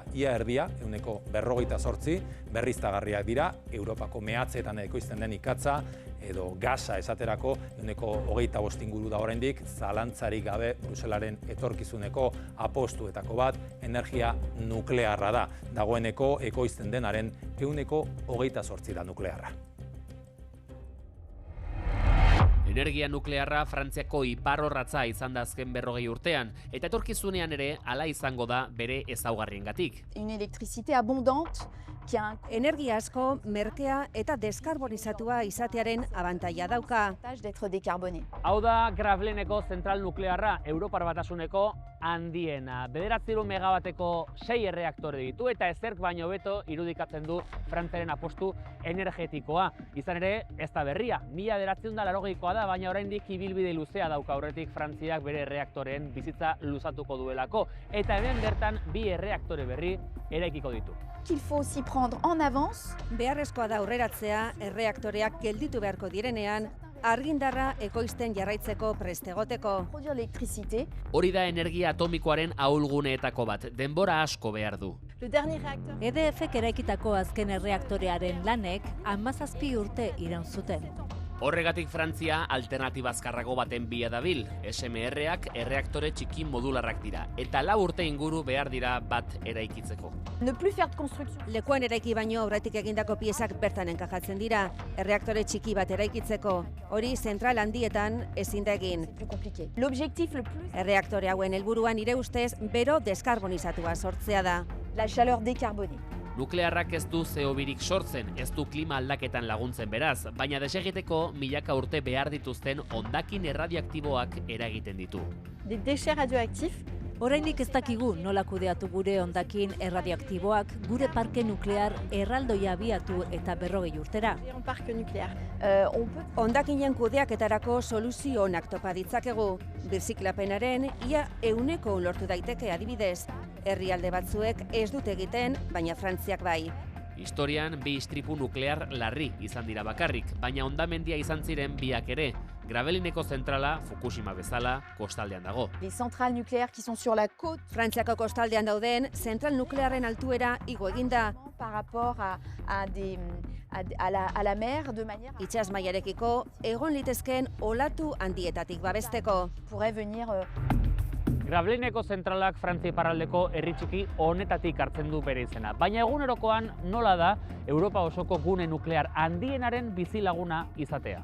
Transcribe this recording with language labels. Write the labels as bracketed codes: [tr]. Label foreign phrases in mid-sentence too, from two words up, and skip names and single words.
[eu] Ia erdia, 48% berriztagarriak dira, Europako mehatzeetan ekoizten den ikatza edo gasa esaterako 25% inguru da oraindik, zalantzarik gabe Bruselaren etorkizuneko apostuetako bat energia nuklearra da. Dagoeneko ekoizten denaren 28% da nuklearra. Energia nuklearra Frantziako iparrorratza izan da azken 40 urtean, eta etorkizunean ere hala izango da bere ezaugarriengatik. [fr] Une électricité abondante, [eu] energia asko, merkea eta deskarbonizatua izatearen abantaila dauka. [fr] d'être décarboné. [eu] Hau da Graveleneko zentral nuklearra Europar Batasuneko handiena. 900 megabateko 6 erreaktore ditu eta ezerk baino hobeto irudikatzen du Frantziaren apostu energetikoa. Izan ere, ez da berria, 1980koa da, baina oraindik ibilbide luzea dauka aurretik Frantziak bere erreaktoreen bizitza luzatuko duelako. Eta hemen bertan 2 erreaktore berri eraikiko ditu. [fr] Qu'il faut s'y prendre en avance. [eu] Beharrezkoa da aurreratzea erreaktoreak gelditu beharko direnean, argindarra ekoizten jarraitzeko prest egoteko. [fr] Produire l'électricité. [eu] Hori da energia atomikoaren ahulguneetako bat, denbora asko behar du. [fr] Le dernier réacteur. [eu] EDF-ek eraikitako azken erreaktorearen lanek 17 urte iraun zuten. Horregatik Frantzia alternatiba azkarrago baten bila dabil. SMR-ak erreaktore txiki modularrak dira, eta 4 urte inguru behar dira bat eraikitzeko. [fr] Ne plus faire de construction. [eu] Lekuan eraiki baino aurretik egindako piezak bertan enkajatzen dira, erreaktore txiki bat eraikitzeko. Hori zentral handietan ezin da egin. [fr] Plus compliqué. L'objectif le plus. [eu] Erreaktore hauen helburuan nire ustez bero deskarbonizatua sortzea da. [fr] La chaleur décarbonée. [eu] Nuklearrak ez du CO2rik sortzen, ez du klima aldaketan laguntzen beraz, baina desegiteko milaka urte behar dituzten hondakin erradioaktiboak eragiten ditu. [fr] Des déchets radioactifs. [eu] Oraindik ez dakigu nola kudeatu gure hondakin erradioaktiboak gure parke nuklear erraldoia abiatu eta 40 urtera. [fr] En parc nucléaire. On peut. [eu] Hondakinen kudeaketarako soluzio onak topa ditzakegu. Birziklapenaren ia 100% lortu daiteke adibidez. Herrialde batzuek ez dute egiten, baina Frantziak bai. Historian 2 istripu nuklear larri izan dira bakarrik, baina hondamendia izan ziren biak ere. Gravelineko zentrala, Fukushima bezala, kostaldean dago. [fr] Les centrales nucléaires qui sont sur la côte. [eu] Frantziako kostaldean dauden, zentral nuklearren altuera igo eginda. [fr] Par rapport à la mer de manière à [eu] Itsas mailarekiko egon litezkeen olatu handietatik babesteko. [fr] pourrait venir [eu] Gravelineko zentralak Frantzia iparraldeko herri txiki honetatik hartzen du bere izena. Baina egunerokoan nola da Europa osoko gune nuklear handienaren bizilaguna izatea.